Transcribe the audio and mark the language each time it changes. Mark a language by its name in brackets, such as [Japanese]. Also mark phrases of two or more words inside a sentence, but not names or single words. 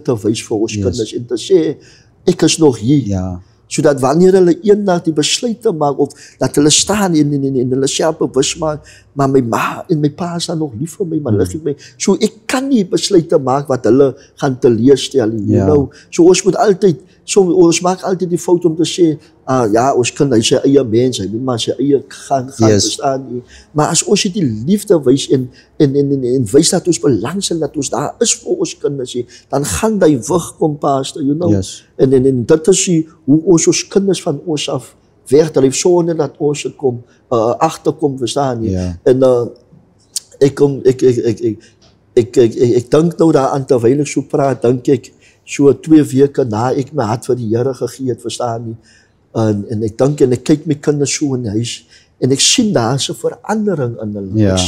[Afrikaans] te wys vir ons kinders, en te sê, ek is nog hier, sodat wanneer hulle eendag die besluit te maak, of dat hulle staan en hulle self bewus maak, maar my ma en my pa is dan nog lief vir my, maar lig my, so ek kan nie besluit te maak wat hulle gaan teleurstel, [English] you [Afrikaans] know, so ons moet altyd, ons maak altyd die fout om te sê, ons kind, hy sy eie mens, hy moet maar sy eie gaan verstaan nie, maar as ons die liefde wys, en wys dat ons belangstel, dat ons daar is vir ons kinders, dan gaan die wig kom, [English] Pastor, you know, [Afrikaans] en dit is hoe ons kinders van ons af wegdryf, sonder dat ons het kom, agterkom, verstaan nie, en ek dink nou daaraan, terwyl ek so praat, dink ek, so 2 weke na ek my hart vir die Here gegee het, verstaan nie, en ek dink, en ek kyk my kinders so in die huis, en ek sien daar is 'n verandering in hulle, ek